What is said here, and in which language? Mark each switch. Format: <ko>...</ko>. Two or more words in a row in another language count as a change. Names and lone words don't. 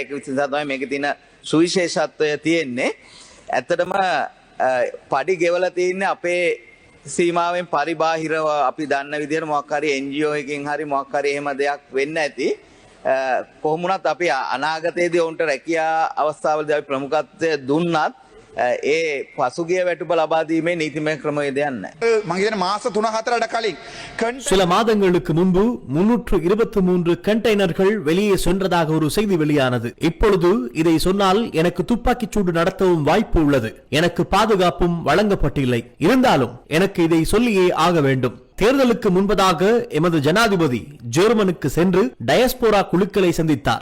<si>ඒක නිසා තමයි මේකේ තියෙන සුවිශේෂත්වය තියෙන්නේ. ඇත්තටම පඩි ගෙවලා තියෙන්නේ අපේ සීමාවෙන් පරිබාහිරව අපි දන්න විදිහට මොකක් හරි NGO එකකින් හරි මොකක් හරි එහෙම දෙයක් වෙන්න ඇති. කොහොම වුණත් අපි අනාගතයේදී උන්ට රැකියා අවස්ථාවලදී අපි ප්‍රමුඛත්වය දුන්නත් ඒ පසුගිය වැටුප ලබා දීමේ නීතිමය ක්‍රමවේදයක් නැහැ. මම මාස 3-4 කලින්</si> <ta>சில மாதங்களுக்கு முன்பு 323 கண்டெய்னர்கள் வெளியே சென்றதாக ஒரு செய்தி வெளியானது. இப்பொழுது இதை சொன்னால் எனக்கு துப்பாக்கிச் சூடு நடத்தவும் வாய்ப்பு உள்ளது. எனக்கு பாதுகாப்பும் வழங்கப்பட்டில்லை. இருந்தாலும் எனக்கு இதை சொல்லியே ஆக வேண்டும். தேர்தலுக்கு முன்பதாக எமது ஜனாதிபதி ஜெர்மனுக்கு சென்று டயஸ்போரா குழுக்களை சந்தித்தார்.</ta>